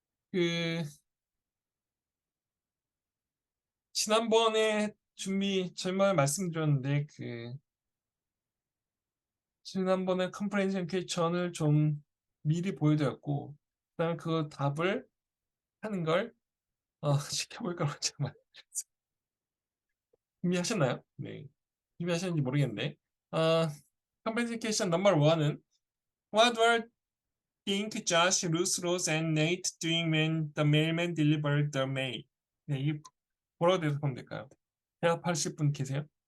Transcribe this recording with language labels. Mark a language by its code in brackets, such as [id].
[ko] 그 지난번에 저말 말씀드렸는데 지난번에 컴프레hen션 퀘스천을 좀 미리 보여드렸고 그다음에 그 답을 하는 걸 지켜볼 거라고 정말 준비하셨나요? 네. 준비하셨는지 모르겠는데 컴프레hen션 퀘스천 넘버 1은 [en] What were Dink, Josh, Ruth, Rose, and Nate doing when the mailman delivered the mail? [ko] 네, 이게 뭐라고 대답하면 될까요? 대답하실 분 계세요?